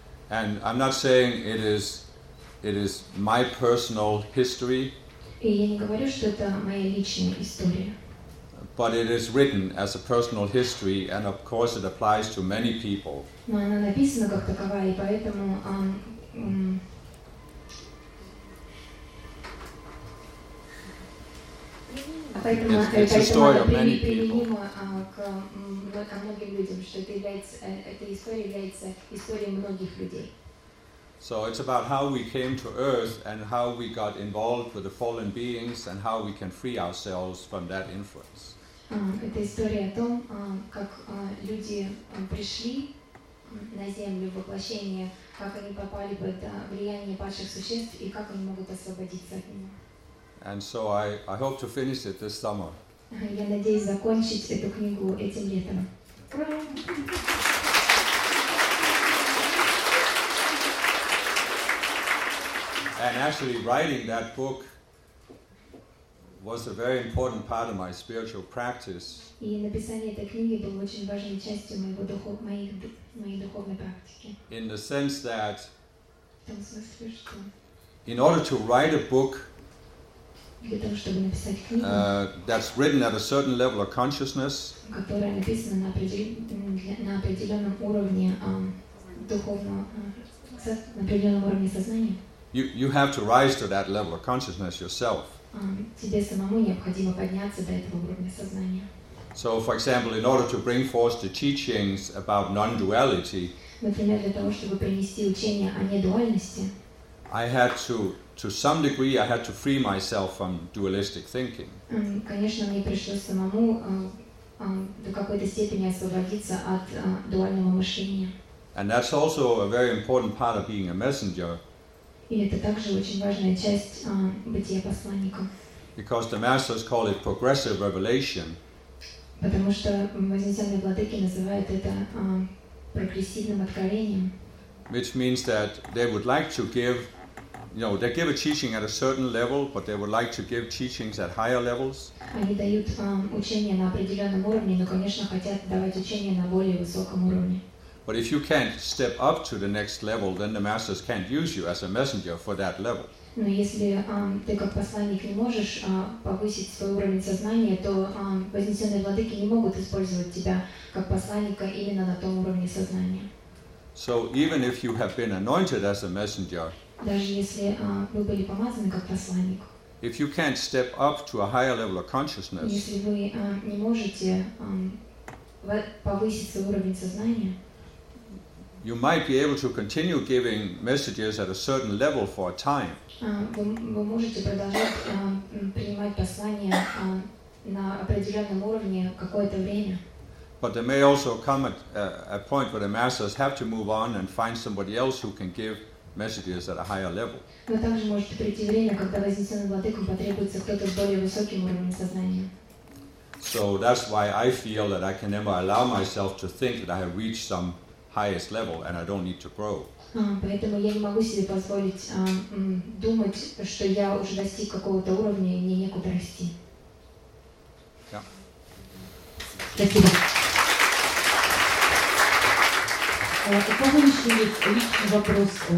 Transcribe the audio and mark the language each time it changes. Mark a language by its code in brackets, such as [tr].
[en] And I'm not saying it is my personal history. [ru] И я не говорю, что это моя личная история. [en] But it is written as a personal history, and of course it applies to many people. [ru] Но она написана как таковая, и поэтому это история историей многих людей. [en] So it's about how we came to Earth and how we got involved with the fallen beings and how we can free ourselves from that influence. [ru] Это история о том, как люди пришли на Землю в воплощение, как они попали под влияние падших существ и как они могут освободиться от него. [en] And so I hope to finish it this summer. [ru] Я надеюсь закончить эту книгу этим летом. [en] And actually writing that book was a very important part of my spiritual practice. [ru] И написание этой книги было очень важной частью моей духовной практики. [en] In the sense that [ru] смысле, [en] in order to write a book [ru] для того, чтобы написать книгу, [en] that's written at a certain level of consciousness, [ru] которая написана на определенном уровне духовного, на определенном уровне сознания, [en] You have to rise to that level of consciousness yourself. [ru] Тебе самому необходимо подняться до этого уровня сознания. [en] So, for example, in order to bring forth the teachings about non-duality, [ru] например, для того, чтобы принести учение о недуальности, [en] I had to some degree, I had to free myself from dualistic thinking. [ru] Конечно, мне пришлось самому до какой-то степени освободиться от дуального мышления. [en] And that's also a very important part of being a messenger. [ru] И это также очень важная часть бытия посланников. [en] Because the masters call it progressive revelation. [ru] Потому что вознесенные владыки называют это прогрессивным откровением. [en] Which means that they would like to give, you know, they give a teaching at a certain level, but they would like to give teachings at higher levels. [ru] Они дают учение на определенном уровне, но, конечно, хотят давать учение на более высоком уровне. [en] But if you can't step up to the next level, then the masters can't use you as a messenger for that level. [ru] Но если ты как посланник не можешь повысить свой уровень сознания, то вознесенные владыки не могут использовать тебя как посланника именно на том уровне сознания. [en] So even if you have been anointed as a messenger, [ru] даже если вы были помазаны как посланник, [en] if you can't step up to a higher level of consciousness, [ru] если вы не можете повысить свой уровень сознания, [en] you might be able to continue giving messages at a certain level for a time. [ru] Вы можете продолжать принимать послания на определенном уровне какое-то время. [en] But there may also come a point where the masters have to move on and find somebody else who can give messages at a higher level. [ru] Но также может прийти время, когда вознесенным владыкам потребуется кто-то с более высоким уровнем сознания. [en] So that's why I feel that I can never allow myself to think that I have reached some highest level and I don't need to grow. [ru] Поэтому я не могу себе позволить думать, что я уже достиг какого-то уровня и мне некуда расти. Спасибо. У кого еще есть личный вопрос?